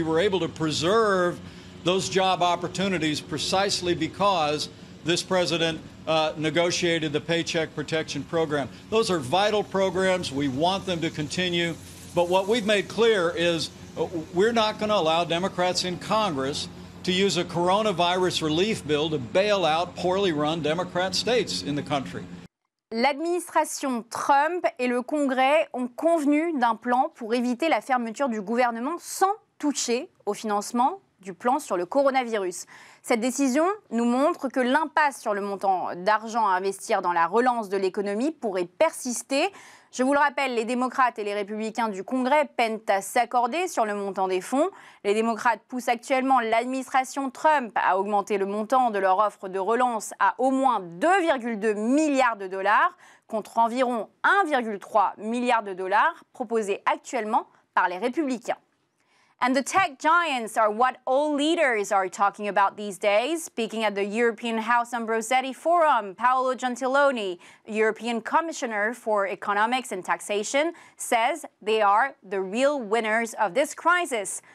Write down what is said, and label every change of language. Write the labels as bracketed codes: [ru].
[en] We were able to preserve those job opportunities precisely because this president negotiated the Paycheck Protection Program. Those are vital programs. We want them to continue. But what we've made clear is we're not going to allow Democrats in Congress to use a coronavirus relief bill to bail out poorly run Democrat states in the country. [fr] L'administration Trump et le Congrès ont convenu d'un plan pour éviter la fermeture du gouvernement sans toucher au financement du plan sur le coronavirus. Cette décision nous montre que l'impasse sur le montant d'argent à investir dans la relance de l'économie pourrait persister. Je vous le rappelle, les démocrates et les républicains du Congrès peinent à s'accorder sur le montant des fonds. Les démocrates poussent actuellement l'administration Trump à augmenter le montant de leur offre de relance à au moins 2,2 milliards de dollars contre environ 1,3 milliard de dollars proposés actuellement par les républicains. [en] And the tech giants are what all leaders are talking about these days. Speaking at the European House Ambrosetti Forum, Paolo Gentiloni, European Commissioner for Economics and Taxation, says they are the real winners of this crisis.